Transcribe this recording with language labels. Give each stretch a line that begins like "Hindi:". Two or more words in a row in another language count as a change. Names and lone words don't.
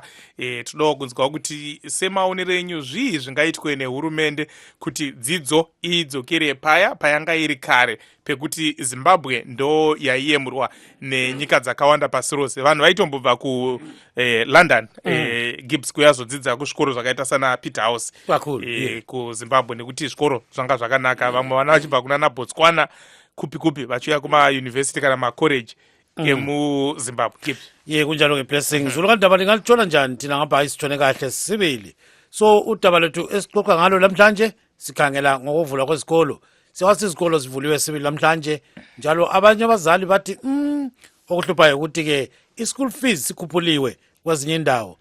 Shona: Tinoda kunzwa kuti semaonero enyu zvii zvingaitwe nehurumende kuti dzidzo idzokere payanga iri kare pekuti Zimbabwe ndo yaiyemurwa nenyika dzakawanda pasi rose. Vanhu vaitombobva kuLondon Gibbs kuyazodzidza kuzvikoro zvakaita sana Peterhouse kuZimbabwe nekuti zvikoro zvanga zvakanaka. Vamwe vana vachibva kuna Botswana kupi vachiuya kumauniversity kana macollege emuZimbabwe.
North Ndebele: Kunjalo ngeblessing Zulu kanti abantu ngalithola njani thina ngapha isithone kahle sibili. So udaba lethu esixoxa ngalo namhlanje sikhangela ngokuvula kwezikolo. Siwathi izikolo zivuliwe sibili namhlanje njalo abanye abazali bathi okuhluphayo ukuthi ke
English: ischool fees
North Ndebele: sikhuphuliwe kwezinye indawo.